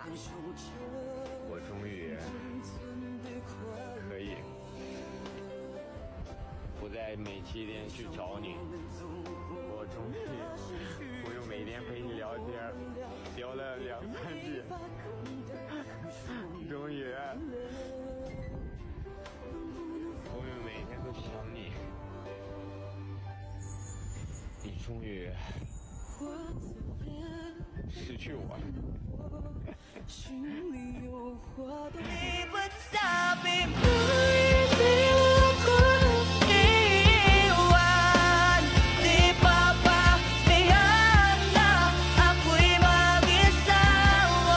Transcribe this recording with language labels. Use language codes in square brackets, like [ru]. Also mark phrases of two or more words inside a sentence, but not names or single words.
[zh] 我终于可以不再每7天去找你，我终于不用每天陪你聊天，聊了2、3句，终于不用每天都想你，你终于失去我了。 [tl] Di ba't sabi mo'y di ako iwan? Di pa ba bihag na ako'y mag-isa mo?